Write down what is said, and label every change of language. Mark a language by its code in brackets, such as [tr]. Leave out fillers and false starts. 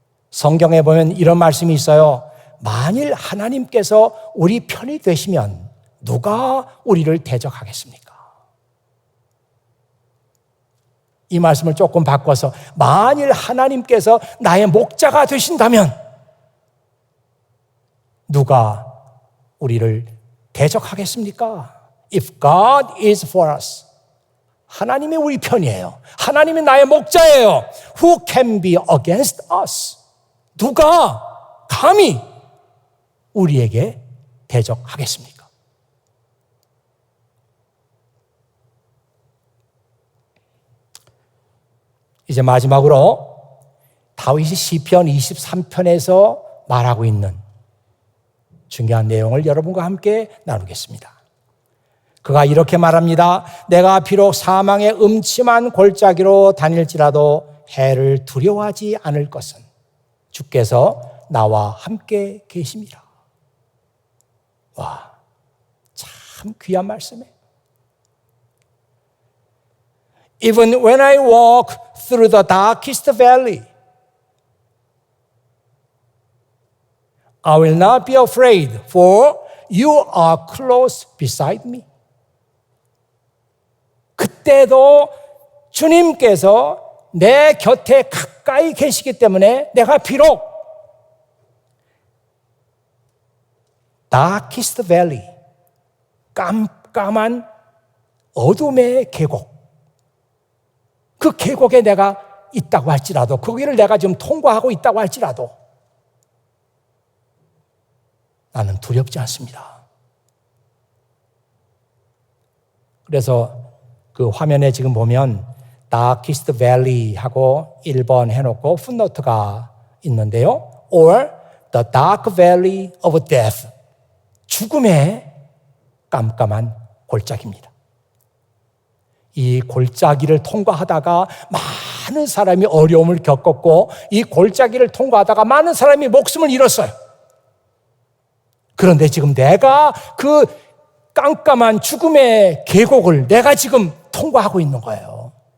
[ko] 성경에 보면 이런 말씀이 있어요. 만일 하나님께서 우리 편이 되시면 누가 우리를 대적하겠습니까? 이 말씀을 조금 바꿔서 만일 하나님께서 나의 목자가 되신다면 누가 우리를 대적하겠습니까? [en] If God is for us, [ko] 하나님이 우리 편이에요. 하나님이 나의 목자예요. [en] Who can be against us? [ko] 누가 감히 우리에게 대적하겠습니까? 이제 마지막으로 다윗이 시편 23편에서 말하고 있는 중요한 내용을 여러분과 함께 나누겠습니다. 그가 이렇게 말합니다. 내가 비록 사망의 음침한 골짜기로 다닐지라도 해를 두려워하지 않을 것은 주께서 나와 함께 계심이라. 와, 참 귀한 말씀이에요. [en] Even when I walk through the darkest valley, I will not be afraid, for you are close beside me. [ko] 그때도 주님께서 내 곁에 가까이 계시기 때문에 내가 비록 darkest valley, 깜깜한 어둠의 계곡, 그 계곡에 내가 있다고 할지라도, 거기를 내가 지금 통과하고 있다고 할지라도 나는 두렵지 않습니다. 그래서 그 화면에 지금 보면 Darkest Valley 하고 1번 해놓고 풋노트가 있는데요. [en] Or the Dark Valley of Death, [ko] 죽음의 깜깜한 골짜기입니다. 이 골짜기를 통과하다가 많은 사람이 어려움을 겪었고 이 골짜기를 통과하다가 많은 사람이 목숨을 잃었어요. 그런데 지금 내가 그 깜깜한 죽음의 계곡을 내가 지금 통과하고 있는 거예요.